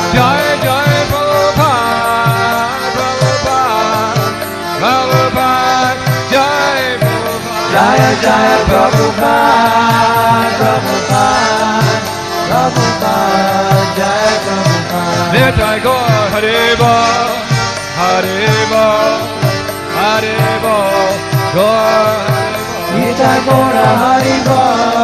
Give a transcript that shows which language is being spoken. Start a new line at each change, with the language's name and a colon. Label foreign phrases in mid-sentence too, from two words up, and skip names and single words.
Bangla: জয় জয় প্রভুপাদ, প্রভুপাদ, প্রভুপাদ, জয় প্রভুপাদ. জয় জয় প্রভুপাদ, প্রভুপাদ, জয় প্রভুপাদ. নিতাই গৌর হরে বোল, হরে বোল, হরে বোল, গৌর হরে বোল. নিতাই গৌর হরি বোল.